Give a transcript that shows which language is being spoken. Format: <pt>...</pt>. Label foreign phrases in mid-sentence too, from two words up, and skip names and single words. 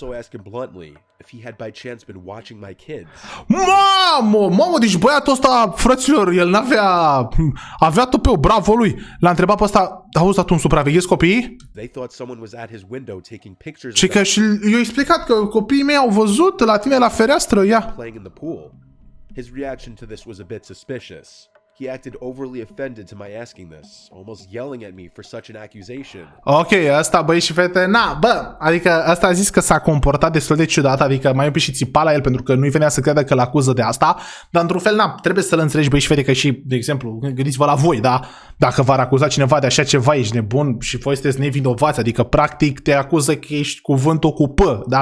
<ro>Mamă, deci băiatul ăsta, frăților, el avea tupeu, bravo lui. L-a întrebat pe ăsta, auzi, dar tu îmi supraveghezi copiii? Și că și i-a explicat că copiii mei au văzut la tine la fereastră, ia.</ro> <en>His reaction to this was a bit suspicious. He acted overly offended to my asking this, almost yelling at me for such an accusation.</en> <ro>Ok, asta, băi și fete, na, bă, adică asta a zis că s-a comportat destul de ciudat, adică mai un pic și țipa la el pentru că nu-i venea să crede că l-acuză de asta, dar într-un fel, na, trebuie să-l înțelegi, băi și fete, că și, de exemplu, gândiți-vă la voi, da? Dacă v-ar acuza cineva de așa ceva, ești nebun și voi sunteți nevinovați, adică practic te acuză că ești cuvântul cu P, da?</ro>